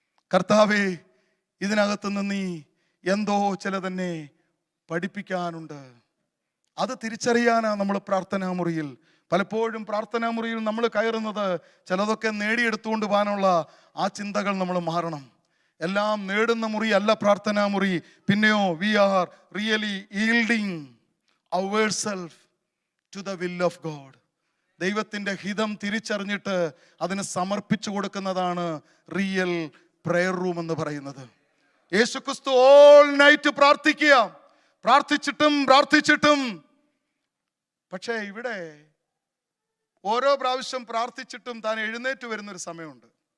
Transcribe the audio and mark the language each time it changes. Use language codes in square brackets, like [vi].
[ml] കർത്താവേ, ഇതിനകത്തുനിന്ന് നീ എന്തോ ചിലതെന്നെ പഠിപ്പിക്കാനുണ്ട്. അത് തിരിച്ചറിയാനാ നമ്മൾ പ്രാർത്ഥനാ മുറിയിൽ, പലപ്പോഴും പ്രാർത്ഥനാ മുറിയിൽ നമ്മൾ കയറുന്നത് ചിലതൊക്കെ നേടിയെടുത്തുകൊണ്ട് പോകാനുള്ള ആ ചിന്തകൾ നമ്മൾ മാറണം. എല്ലാം നേടുന്ന മുറി അല്ല പ്രാർത്ഥനാ മുറി. പിന്നെയോ [en] we are really yielding ourselves to the will of God. [ml] ദൈവത്തിൻ്റെ ഹിതം തിരിച്ചറിഞ്ഞിട്ട് അതിന് സമർപ്പിച്ചു കൊടുക്കുന്നതാണ് റിയൽ പ്രയർ റൂം എന്ന് പറയുന്നത്. യേശുക്രിസ്തു ഓൾ നൈറ്റ് പ്രാർത്ഥിച്ചിട്ടും പക്ഷേ ഇവിടെ ഓരോ പ്രാവശ്യം പ്രാർത്ഥിച്ചിട്ടും താൻ എഴുന്നേറ്റ് വരുന്നൊരു സമയമുണ്ട്.